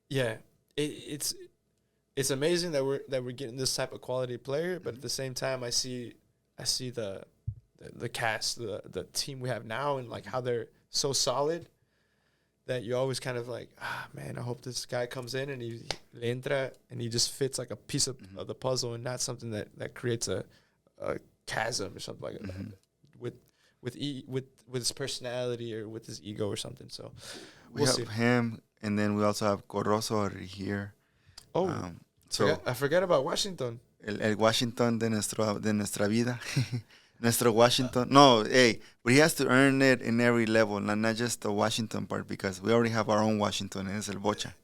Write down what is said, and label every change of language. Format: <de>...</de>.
<en>Yeah, it's amazing that we're getting this type of quality player, but at the same time, I see the cast, the team we have now, and like how they're so solid that you always kind of like, man, I hope this guy comes in and he entra and he just fits like a piece of the puzzle and not something that creates a chasm or something like that with his personality or with his ego or something. So we'll see him, and then we also have Corroso already here. Oh, so I forgot about Washington.</en> <es>El Washington de nuestra vida. Nuestro Washington.</es> <en>No, hey, but he has to earn it in every level, not just the Washington part, because we already have our own Washington, and it's el Bocha.</en>